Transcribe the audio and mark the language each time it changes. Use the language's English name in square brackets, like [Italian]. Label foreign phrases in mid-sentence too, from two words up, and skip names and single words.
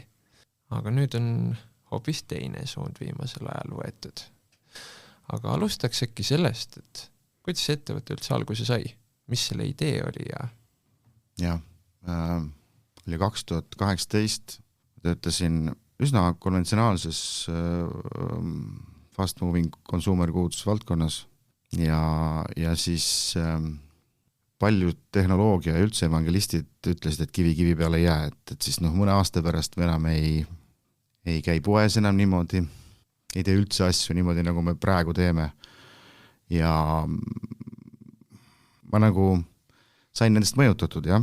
[Estonian] Aga nüüd on hoopis teine suund viimasel ajal võetud. Aga alustaks äkki sellest, et kuidas see ettevõte üldse alguse sai? Mis selle idee oli? Oli 2018, töötasin üsna konventsionaalses [English] fast moving consumer goods [Estonian] valdkonnas ja siis paljud tehnoloogia ja üldse evangelistid ütlesid, et kivi peale ei jää, et siis mõne aasta pärast me enam ei käi poes enam niimoodi, ei tee üldse asju niimoodi, nagu me praegu teeme. Ja ma nagu sain nendest mõjutatud, jah.